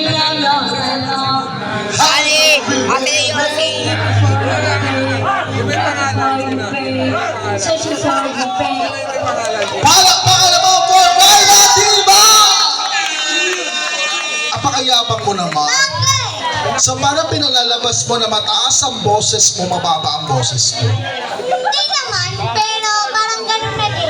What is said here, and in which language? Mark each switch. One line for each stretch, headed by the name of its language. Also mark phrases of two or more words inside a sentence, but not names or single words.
Filipino: La la la la. Ali! Ate Yossi!
English: Searching for your pain.
Filipino: Palakpakan naman for Myla Diva! Apakayabang mo naman. So para pinalalabas mo na mataas ang boses mo, mababa ang boses mo. Hindi naman, pero parang ganun na din.